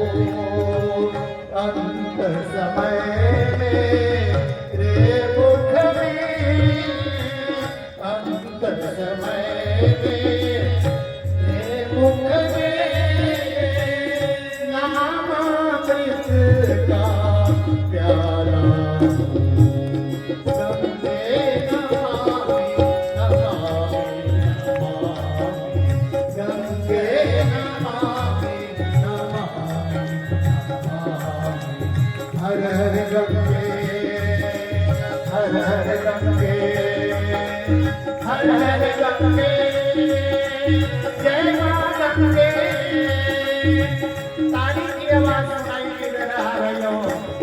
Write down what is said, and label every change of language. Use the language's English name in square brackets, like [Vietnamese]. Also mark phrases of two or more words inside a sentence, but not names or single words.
[Hindi] अंत समय मेरे मुख में अंत समय मेरे मुख में नामामृत का प्याला [Sanskrit] गंगे नमामि नमामि नमामि गंगे नमामि नमामि नमामि। [Hindi] हर हर गंगे हर हर गंगे हर हर गंगे जय मां गंगे। ताली की आवाज सुनाई दे रहा है।